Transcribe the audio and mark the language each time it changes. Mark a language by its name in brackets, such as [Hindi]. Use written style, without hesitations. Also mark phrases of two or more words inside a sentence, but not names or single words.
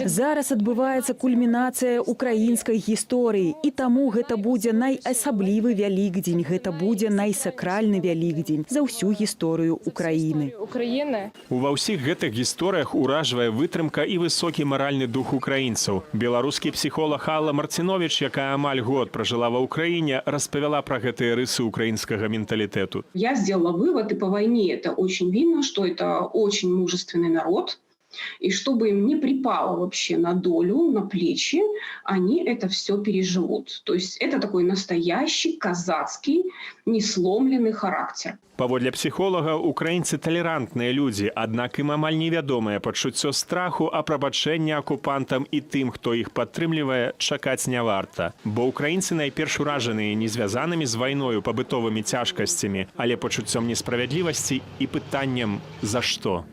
[Belarusian] Зараз адбываецца кульмінацыя украінскай гісторыі, і таму гэта будзе найасаблівы Вялікдзень, гэта будзе найсакральны Вялікдзень за ўсю гісторыю Украіны. України. Ува ўсіх гэтых гісторыях уражвае вытрымка і высокі маральны дух украінцаў. Беларускі псіхолог Алла Марцинович, якая амаль год пражыла ва ўкраіне, распавяла пра гэтыя рысы украінскага менталітэту. [Russian] Я сделала вывод, и по войне это очень видно, что это очень мужественный народ. И чтобы им не припало вообще на долю, на плечи, они это все переживут. То есть это такой настоящий казацкий, несломленный характер. [Belarusian] Паводле псіхолага, украінцы талерантныя людзі, аднак ім амаль невядомае пачуццё страху, а прабачэння акупантам і тым, хто іх падтрымлівае, чакаць не варта. Бо украінцы найперш уражаныя не звязанымі з вайною пабытовымі цяжкасцямі, але пачуццём несправядлівасці і пытаннем «за што?».